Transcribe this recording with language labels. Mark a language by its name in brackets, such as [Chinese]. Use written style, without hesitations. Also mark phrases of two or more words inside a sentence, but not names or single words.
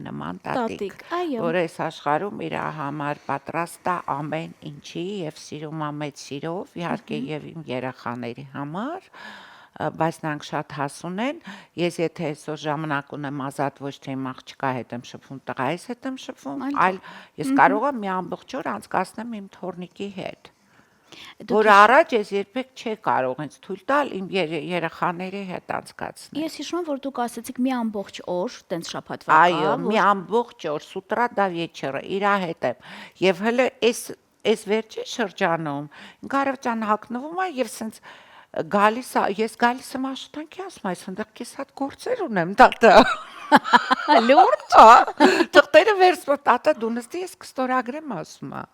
[Armenian] նման տատիկ, որ այս աշխարհում իր համար պատրաստ է ամեն ինչի եւ սիրում է մեծ սիրով, իհարկե եւ իմ երեխաների համար, բայց նրանք շատ հասուն են, ես եթե այսօր ժամանակ ունեմ ազատ ոչ թե իմ աղջկա հետ եմ շփվում, տղայիս հետ եմ շփվում, այլ ես կարող եմ մի ամբողջ օր անցկացնեմ իմ թորնիկի հետ, որ առաջ ես երբեք չէ կարող ինձ թույլ տալ իմ երեխաների հետ անցկացնել։ Ես հիշում եմ, որ դուք ասացիք մի ամբողջ օր, տենց շաբաթվա։ Այո, մի ամբողջ օր, [Russian] с утра до вечера [Armenian] իր հետ եմ, եւ հələ այս վերջի շրջանում Գարավճան հագնվում է եւ սենց գալիս ես գալիս եմ աշխատանքի ասում այս այնտեղ քեզ հատ գործեր ունեմ տատա Լուրջ տղտերը վերցրու տատա դու նստի ես կստորագրեմ ասում է